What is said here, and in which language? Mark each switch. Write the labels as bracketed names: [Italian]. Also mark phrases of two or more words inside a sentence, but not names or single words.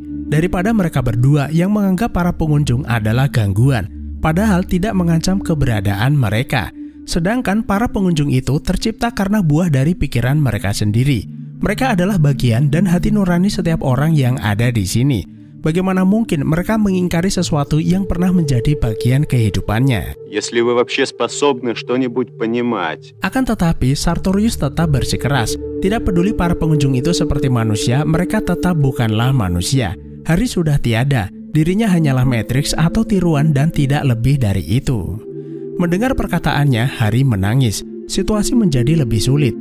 [Indonesian] Daripada mereka berdua yang menganggap para pengunjung adalah gangguan, padahal tidak mengancam keberadaan mereka. Sedangkan para pengunjung itu tercipta karena buah dari pikiran mereka sendiri. Mereka adalah bagian dan hati nurani setiap orang yang ada di sini. Bagaimana mungkin mereka mengingkari sesuatu yang pernah menjadi bagian kehidupannya? [Russian] Если вы вообще способны что-нибудь понимать. [Indonesian] Akan tetapi, Sartorius tetap bersikeras. Tidak peduli para pengunjung itu seperti manusia, mereka tetap bukanlah manusia. Harry sudah tiada, dirinya hanyalah Matrix atau tiruan dan tidak lebih dari itu. Mendengar perkataannya, Harry menangis. Situasi menjadi lebih sulit.